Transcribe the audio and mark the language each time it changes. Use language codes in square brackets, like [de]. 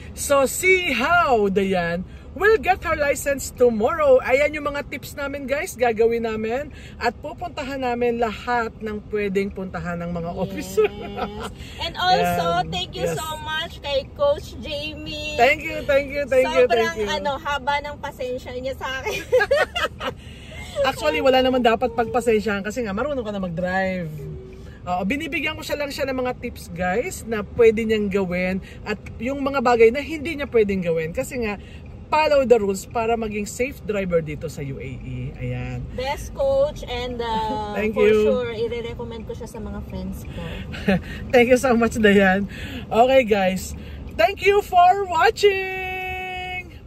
[en] So, see how Dayan will get her license tomorrow. [tl] Ayan yung mga tips namin guys, gagawin namin. At pupuntahan namin lahat ng pwedeng puntahan ng mga officer. [en] And also, thank you so much kay Coach Jamie. Thank you. [tl] Sobrang haba ng pasensya niya sa akin. Actually, wala naman dapat pagpasensyahan kasi nga marunong ka na mag-drive. Binibigyan ko siya ng mga tips guys na pwede niyang gawin at yung mga bagay na hindi niya pwedeng gawin kasi nga [en] follow the rules [tl] para maging safe driver dito sa UAE. Ayan. [en] Best coach and Thank for you. [tl] Sure i-recommend ko siya sa mga friends ko. [en] Thank you so much Dayan. Okay guys, thank you for watching.